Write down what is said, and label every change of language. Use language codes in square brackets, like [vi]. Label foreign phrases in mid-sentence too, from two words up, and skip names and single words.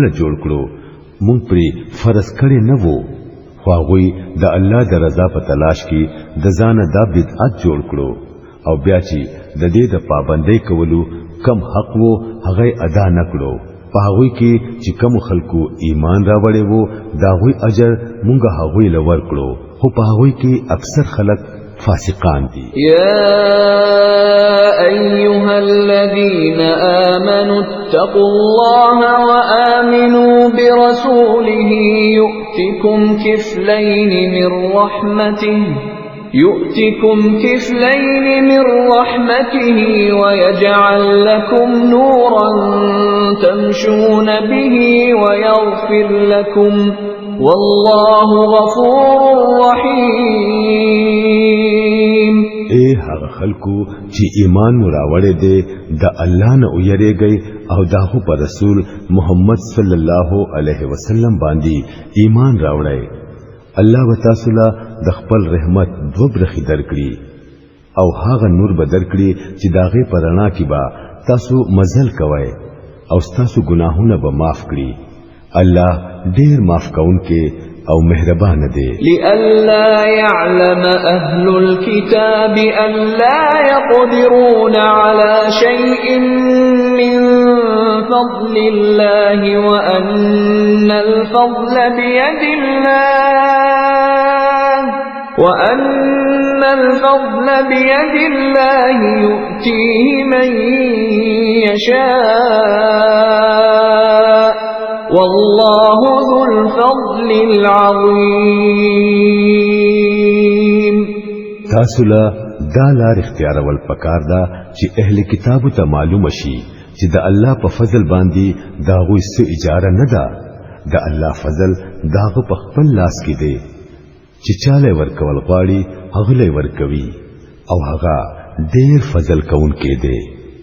[ps] جوړ کړو مونږ پرې فرض کړی نه وو خو هغه د الله د رضا په تلاش کې د ځان د بدعت جوړ کړو او بیا چې د دې د پابندۍ کولو کم حق وو هغه ادا نکړو په هغه کې چې کم خلکو ایمان راوړې وو داوی اجر مونږه هغه لور کړو خو په هغه کې اکثر خلک فاسقان دي. [ar] يا أيها الذين آمنوا اتقوا الله وآمنوا برسوله يؤتكم كفلين من رحمته ويجعل لكم نورا تمشون به ويغفر لكم والله غفور رحيم. [ps] اے هغه خلکو چې ایمان مراوړې دي د الله نه ویریږي او داغه پر رسول محمد [ar] صلی الله علیه وسلم [ps] باندې ایمان راوړی الله وتعالى د خپل رحمت دو برخې درکړي او هغه نور به درکړي چې داغه پرانا کې با تاسو مزل کوئ او تاسو ګناهونه به معاف کړي الله ډیر معاف کونکي او مهربان دی. [ar] لئلا يعلم أهل الكتاب أن لا يقدرون على شيء من فضل الله وأن الفضل بيد الله يؤتيه من يشاء والله ذو الفضل العظيم. [ps] تاسو لا دا لار اختیار ول پکار دا چې اهل کتابو ته معلوم شي چې د الله په فضل باندې داغوی څه اجاره نه ده د الله فضل داغه په خپل لاس کې دی چې چاله ورکول غواړي هغه له ورکوي او هغه ډېر فضل کوونکی دی.